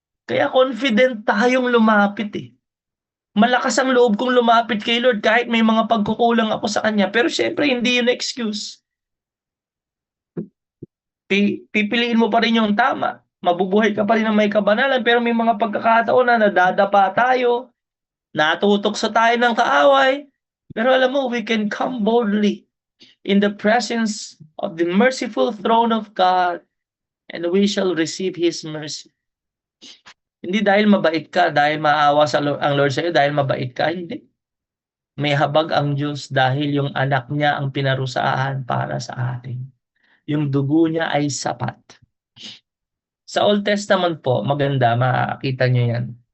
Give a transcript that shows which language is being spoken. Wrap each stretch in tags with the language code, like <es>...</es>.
<tl>Kaya confident tayong lumapit eh. Malakas ang loob kong lumapit kay Lord kahit may mga pagkukulang ako sa Kanya. Pero syempre, hindi yun excuse. Pipiliin mo pa rin yung tama. Mabubuhay ka pa rin ng may kabanalan, pero may mga pagkakataon na nadadapa tayo, natutokso tayo ng kaaway. Pero alam mo,</tl> <en>we can come boldly in the presence of the merciful throne of God, and we shall receive His mercy.</en> <tl>Hindi dahil mabait ka, dahil maawa ang Lord sa iyo, dahil mabait ka, hindi. May habag ang Diyos dahil yung anak niya ang pinarusahan para sa atin. Yung dugo niya ay sapat. Sa Old Testament po, maganda, makakita nyo yan.</tl>